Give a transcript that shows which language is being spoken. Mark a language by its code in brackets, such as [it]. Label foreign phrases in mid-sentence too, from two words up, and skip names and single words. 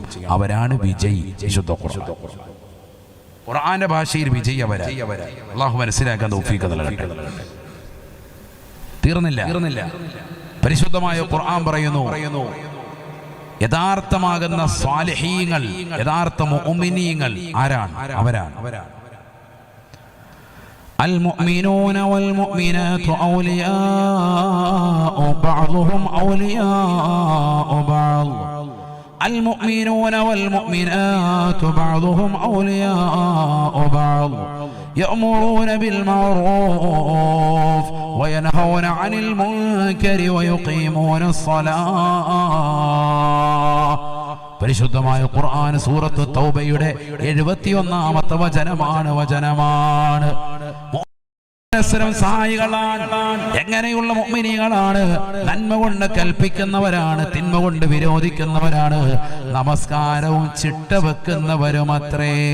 [ml] അവരാണ് വിജയി. വിശുദ്ധ ഖുർആന്റെ ഭാഷയിൽ വിജയി അവരാ. അള്ളാഹു മനസ്സിലാക്കാൻ തൗഫീഖ് നൽകട്ടെ. തീർന്നില്ല. പരിശുദ്ധമായ ഖുർആൻ പറയുന്നു, യഥാർത്ഥമാകുന്ന സ്വാലിഹീങ്ങൾ, യഥാർത്ഥ മുഅ്മിനീങ്ങൾ ആരാണ്? [ar] അവരാണ് المؤمنون والمؤمنات أولياء بعضهم أولياء بعض. المؤمنون والمؤمنات بعضهم أولياء بعض يأمرون بالمعروف وينهون عن المنكر ويقيمون الصلاة. [ml] പരിശുദ്ധമായ ഖുർആൻ സൂറത്ത് തൗബയുടെ 71ാമത്തെ വചനമാണ്. സഹായികളാണ്. എങ്ങനെയുള്ള മുഅ്മിനീങ്ങളാണ്? നന്മ കൊണ്ട് കൽപ്പിക്കുന്നവരാണ്, തിന്മ കൊണ്ട് വിരോധിക്കുന്നവരാണ്, നമസ്കാരവും ചിട്ട വെക്കുന്നവരുമത്രേ.